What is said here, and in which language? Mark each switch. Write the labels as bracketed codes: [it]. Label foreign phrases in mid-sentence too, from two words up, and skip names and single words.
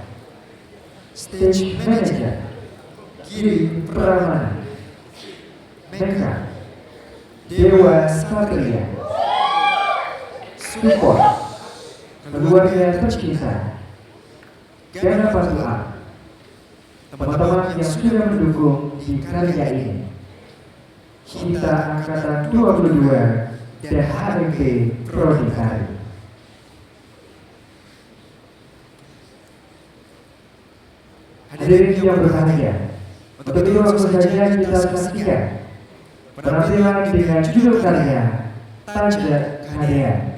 [en] Stage Manager [id] Giri Pramana. Makeup Dewa Satria. Support keluarga tercinta Gana Patuha, teman-teman yang sudah mendukung di karya ini, Kita Angkatan 22 dan HMP Prodi Hari. Hadirin yang berbahagia, untuk itu langsung saja kita saksikan penampilan dengan judul karya Tanda Karya.